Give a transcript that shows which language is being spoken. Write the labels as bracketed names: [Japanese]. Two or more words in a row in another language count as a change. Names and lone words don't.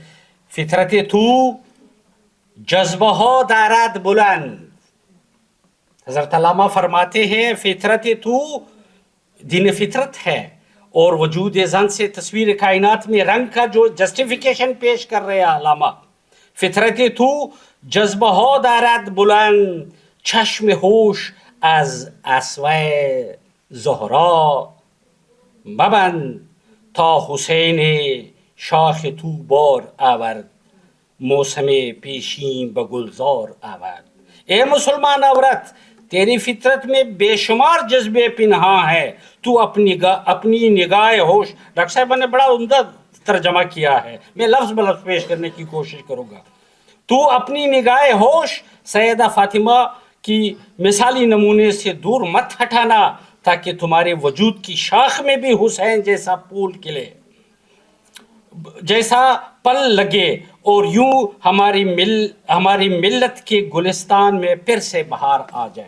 [Persian] فطرت تو جذبہ دارد بلند. [Urdu] حضرت علامہ فرماتے ہیں فطرت تو دین فطرت ہے، اور وجود زن سے تصویر کائنات میں رنگ کا جو جسٹیفیکیشن پیش کر رہے ہیں علامہ. [Persian] فطرت تو جذبہ دارد بلند، چشم ہوش از اسوه زهرا مبند تا حسین شاخ تو بار آورد موسم پیشین به گلزار آورد. [Urdu] اے مسلمان عورت، تیری فطرت میں بے شمار جذبے پنہاں ہے، تو اپنی نگاہ ہوش. ڈاکٹر صاحب نے بڑا عمدہ ترجمہ کیا ہے، میں لفظ بلفظ پیش کرنے کی کوشش کروں گا. تو اپنی نگاہ ہوش سیدہ فاطمہ کی مثالی نمونے سے دور مت ہٹانا تاکہ تمہارے وجود کی شاخ میں بھی حسین جیسا پھول کھلے، جیسا پل لگے، اور یوں ہماری ملت کے گلستان میں پھر سے بہار آ جائے.